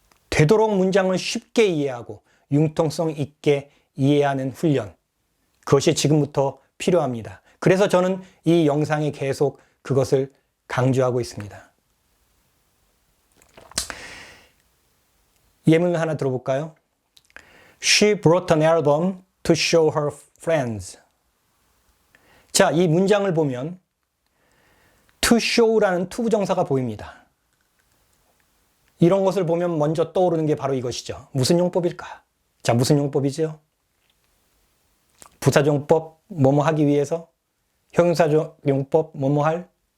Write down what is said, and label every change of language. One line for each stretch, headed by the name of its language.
Korean: 되도록 문장을 쉽게 이해하고 융통성 있게 이해하는 훈련, 그것이 지금부터 필요합니다. 그래서 저는 이 영상에 계속 그것을 강조하고 있습니다. 예문을 하나 들어볼까요?
English: She brought an album to show her friends.
Korean: 자, 이 문장을 보면 to show라는 투부정사가 보입니다. 이런 것을 보면 먼저 떠오르는 게 바로 이것이죠. 무슨 용법일까? 자, 무슨 용법이죠? 부사용법, 뭐뭐 하기 위해서. 형용사용법, 뭐뭐 할.